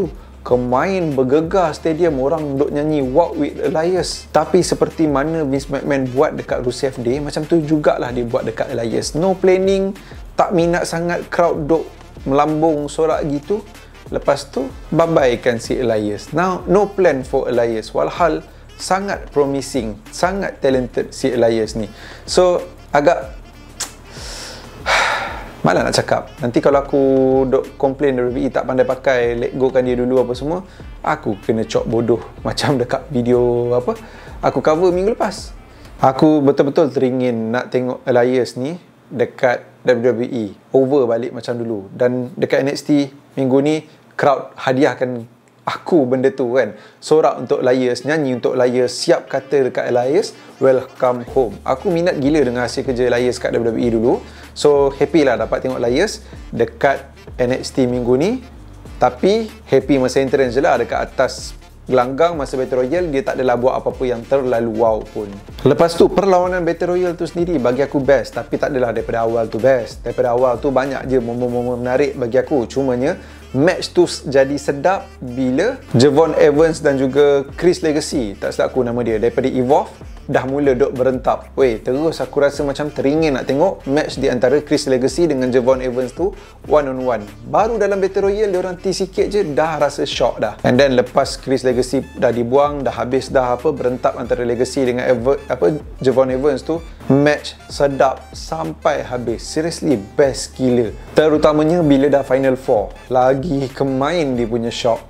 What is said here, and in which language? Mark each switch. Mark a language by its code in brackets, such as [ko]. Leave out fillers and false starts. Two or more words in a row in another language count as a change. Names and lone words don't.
[ms] Kemain bergegar stadium, orang duk nyanyi Walk with Elias. Tapi seperti mana Vince McMahon buat dekat Rusev Day, macam tu jugalah dia buat dekat Elias. [en] No planning, [ms] tak minat sangat, crowd duk melambung sorak gitu. Lepas tu babaikan si Elias. [en] Now no plan for Elias, [ms] walhal sangat promising, sangat talented si Elias ni. So agak malah nak cakap. Nanti kalau aku duk komplain WWE tak pandai pakai, [en] let go [ms] kan dia dulu apa semua, aku kena cop bodoh macam dekat video apa aku cover minggu lepas. Aku betul-betul teringin nak tengok Elias ni dekat WWE, over balik macam dulu. Dan dekat NXT minggu ni, crowd hadiahkan aku benda tu kan. Sorak untuk Elias, nyanyi untuk Elias, siap kata dekat Elias, [en] welcome home. [ms] Aku minat gila dengan hasil kerja Elias kat WWE dulu. [en] So happy [ms] lah dapat tengok Elias dekat NXT minggu ni. Tapi happy masa entrance je lah dekat atas gelanggang masa Battle Royale. Dia tak adalah buat apa-apa yang terlalu wow pun. Lepas tu perlawanan Battle Royale tu sendiri bagi aku best. Tapi tak adalah daripada awal tu best. Daripada awal tu banyak je momen-momen menarik bagi aku. Cumanya match tu jadi sedap bila Javon Evans dan juga Chris Legacy, tak silap aku nama dia, daripada Evolve dah mula duk berentap. Weh, terus aku rasa macam teringin nak tengok match di antara Chris Legacy dengan Javon Evans tu [en] one on one. [ms] Baru dalam Battle Royale diorang tea sikit je dah rasa shock dah. [en] And then [ms] lepas Chris Legacy dah dibuang, dah habis dah berentap antara Legacy dengan Javon Evans tu, match sedap sampai habis. [en] Seriously best [ms] gila. Terutamanya bila dah Final 4. Lagi kemain dia punya shock.